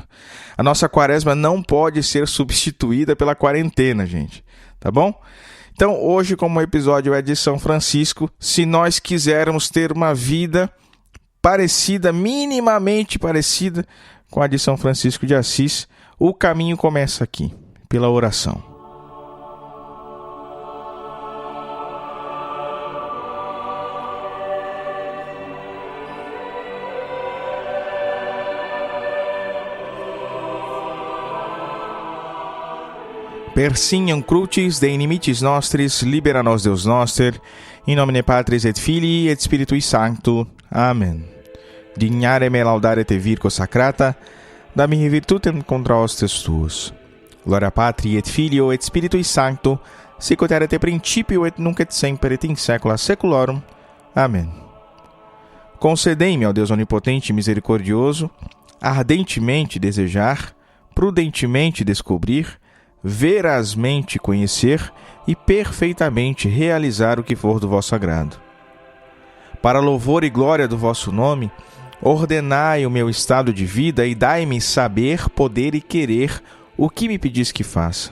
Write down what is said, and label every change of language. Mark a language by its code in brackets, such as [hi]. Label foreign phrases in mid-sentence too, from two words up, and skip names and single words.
[pt] A nossa quaresma não pode ser substituída pela quarentena, gente, tá bom? Então, hoje, como o episódio é de São Francisco, se nós quisermos ter uma vida parecida, minimamente parecida com a de São Francisco de Assis, o caminho começa aqui, pela oração. [la] Per signum crucis de inimicis nostris, libera nos Deus noster, in nomine Patris et Filii et Spiritui Sancto. Amen. Dignare me laudare te Virgo sacrata, da mihi virtutem contra hostes tuos. Gloria Patri et Filio et Spiritui Sancto, sicut erat principio et nunc et semper et in saecula saeculorum. [pt] Amém. Concedei-me, ó Deus onipotente e misericordioso, ardentemente desejar, prudentemente descobrir, verazmente conhecer e perfeitamente realizar o que for do vosso agrado. Para louvor e glória do vosso nome, ordenai o meu estado de vida e dai-me saber, poder e querer o que me pedis que faça.